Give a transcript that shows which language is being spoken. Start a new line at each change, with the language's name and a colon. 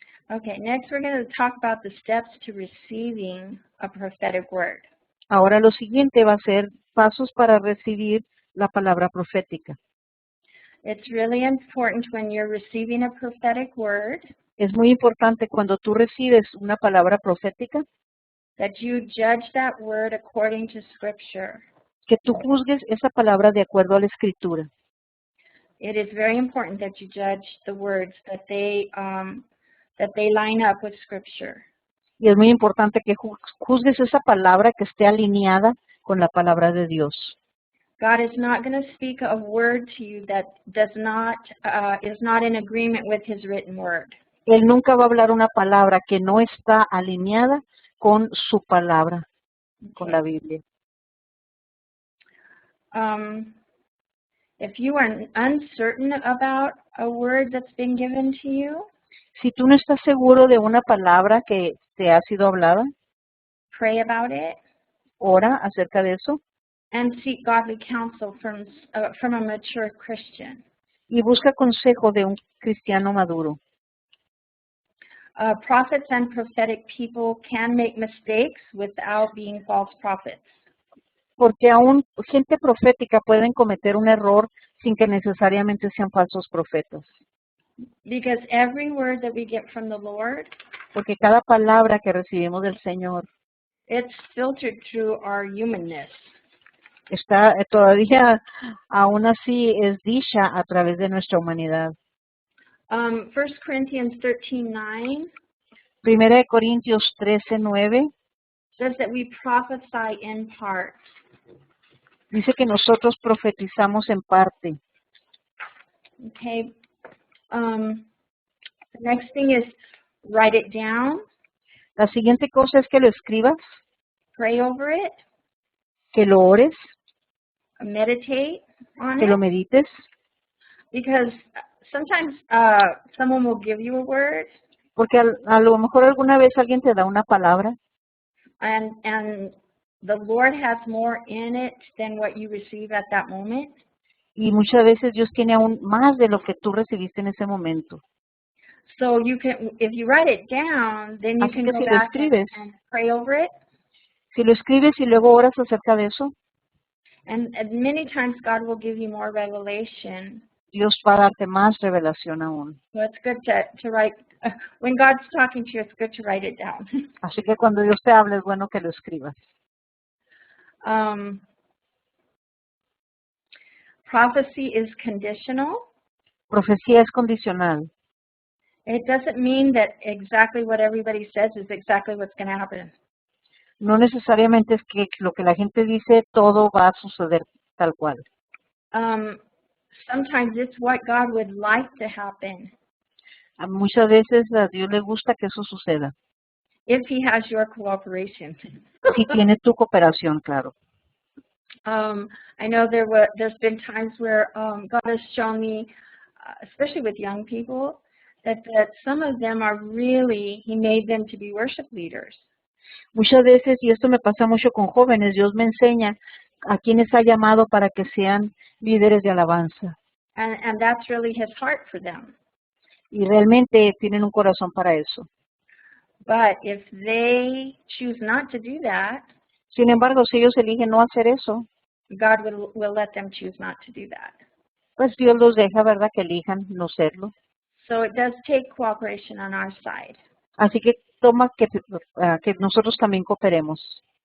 English: Okay, next we're going to talk about the steps to receiving a prophetic word.
Spanish: Ahora lo siguiente va a ser pasos para recibir la palabra profética.
English: It's really important when you're receiving a prophetic word
Spanish: Es muy importante cuando tú recibes una palabra profética
English: that you judge that word according to Scripture.
Spanish: que tú juzgues esa palabra de acuerdo a la escritura.
English: It is very important that you judge the words, that they line up with Scripture.
Spanish: Y es muy importante que juzgues esa palabra que esté alineada con la palabra de Dios.
English: God is not going to speak a word to you that is not in agreement with His written word.
Spanish: Él nunca va a hablar una palabra que no está alineada con su palabra, con la Biblia.
English: If you are uncertain about a word that's been given to you,
Spanish: Si tú no estás seguro de una palabra que te ha sido hablada,
English: pray about it
Spanish: ora acerca de eso
English: and seek godly counsel from a mature Christian.
Spanish: y busca consejo de un cristiano maduro.
English: Prophets and prophetic people can make mistakes without being false prophets.
Spanish: Porque aún gente profética pueden cometer un error sin que necesariamente sean falsos profetas.
English: Because every word that we get from the Lord,
Spanish: Porque cada palabra que recibimos del Señor
English: it's filtered through our humanness.
Spanish: está todavía, aún así, es dicha a través de nuestra humanidad.
English: 1 Corinthians 13:9
Spanish: Primera de Corintios 13:9
English: says that we prophesy in part.
Spanish: Dice que nosotros profetizamos en parte.
English: Okay. The next thing is write it down,
Spanish: La siguiente cosa es que lo escribas,
English: pray over it,
Spanish: que lo ores,
English: meditate on
Spanish: que lo
English: it,
Spanish: medites,
English: because sometimes someone will give you a word
Spanish: porque a lo mejor alguna vez alguien te da una palabra
English: and the Lord has more in it than what you receive at that moment.
Spanish: y muchas veces Dios tiene aún más de lo que tú recibiste en ese momento.
English: So you can, if you write it down, then you
Spanish: Así
English: can
Spanish: que
English: go
Spanish: si lo
English: back
Spanish: escribes,
English: and pray over it.
Spanish: si lo escribes y luego oras acerca de eso,
English: And many times God will give you more revelation.
Spanish: Dios va a darte más revelación aún.
English: So it's good to write, when God's talking to you, it's good to write it down.
Spanish: Así que cuando Dios te hable es bueno que lo escribas.
English: Prophecy is conditional.
Spanish: Profecía es condicional.
English: It doesn't mean that exactly what everybody says is exactly what's going to happen.
Spanish: No necesariamente es que lo que la gente dice todo va a suceder tal cual.
English: Sometimes it's what God would like to happen
Spanish: Muchas veces a Dios le gusta que eso suceda.
English: if He has your cooperation.
Spanish: Si tiene tu cooperación, claro.
English: I know there's been times where God has shown me, especially with young people, that some of them are really, He made them to be worship leaders.
Spanish: Muchas veces, y esto me pasa mucho con jóvenes, Dios me enseña a quienes ha llamado para que sean líderes de alabanza.
English: And that's really His heart for them.
Spanish: Y realmente tienen un corazón para eso.
English: But if they choose not to do that,
Spanish: Sin embargo, si ellos eligen no hacer eso,
English: God will let them choose not to do that.
Spanish: pues Dios los deja, ¿verdad?, que elijan no serlo.
English: So it does take cooperation on our side.
Spanish: Así que toma que nosotros también cooperemos.